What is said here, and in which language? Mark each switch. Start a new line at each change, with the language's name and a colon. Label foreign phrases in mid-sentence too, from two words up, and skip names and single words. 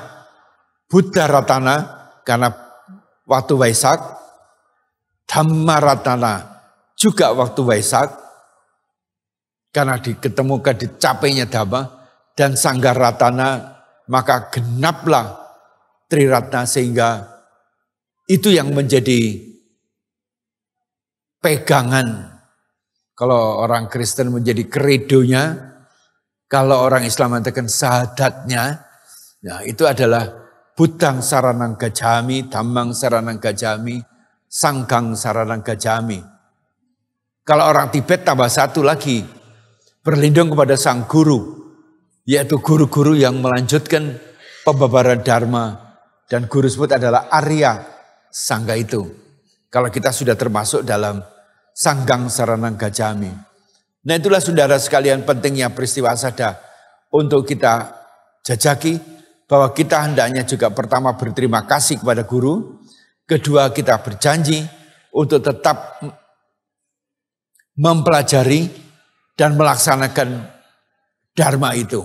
Indonesian: Buddha Ratana karena waktu Waisak, Dhamma Ratana juga waktu Waisak karena diketemukan dicapainya Dhamma, dan Sangha Ratana maka genaplah Triratna, sehingga itu yang menjadi pegangan. Kalau orang Kristen menjadi kredonya, kalau orang Islam mengatakan syahadatnya, nah itu adalah
Pali: Buddhang saranang gacami, Dhammang saranang gacami, Sanghang saranang gacami.
Indonesian: Kalau orang Tibet tambah satu lagi, berlindung kepada sang guru, yaitu guru-guru yang melanjutkan pembabaran Dharma. Dan guru tersebut adalah Arya Sangga itu. Kalau kita sudah termasuk dalam
Pali: Sanghang saranang gacami.
Indonesian: Nah itulah saudara sekalian pentingnya peristiwa Asada untuk kita jajaki bahwa kita hendaknya juga pertama berterima kasih kepada guru, kedua kita berjanji untuk tetap mempelajari dan melaksanakan dharma itu.